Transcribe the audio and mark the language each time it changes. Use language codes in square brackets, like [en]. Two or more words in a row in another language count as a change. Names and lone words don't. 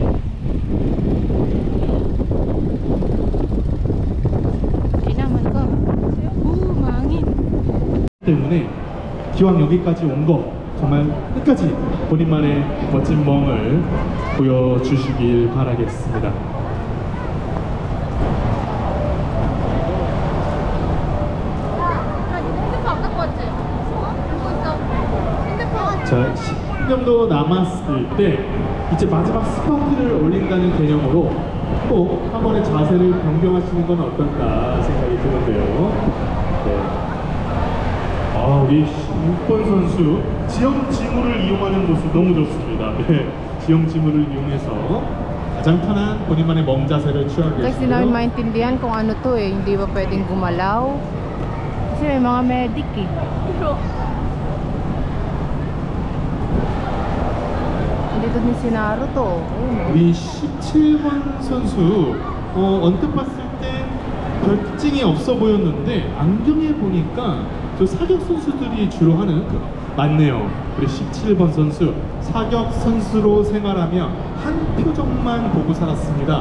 [tl] Kinaman ko. [ko] 기왕 여기까지 온 거 정말 끝까지 본인만의 멋진 멍을 보여주시길 바라겠습니다. 자, 10분 정도 남았을 때 이제 마지막 스파트를 올린다는 개념으로 꼭 한 번의 자세를 변경하시는 건 어떨까 생각이 드는데요. 네. 우리 6번 선수 지형 지물을 이용하는 모습 너무 좋습니다. 네. 지형 지물을 이용해서 가장 편한 본인만의 멍 자세를 취하고 [tl] Guys, di namin maintindihan kung ano to eh. Hindi ba pwedeng gumalaw? Kasi may mga medic eh. Dito din si Naruto. [ko] 우리 17번 선수 언뜻 봤을 때 별특징이 없어 보였는데 안경에 보니까 저 사격 선수들이 주로 하는 맞네요. 우리 17번 선수 사격 선수로 생활하며 한 표정만 보고 살았습니다.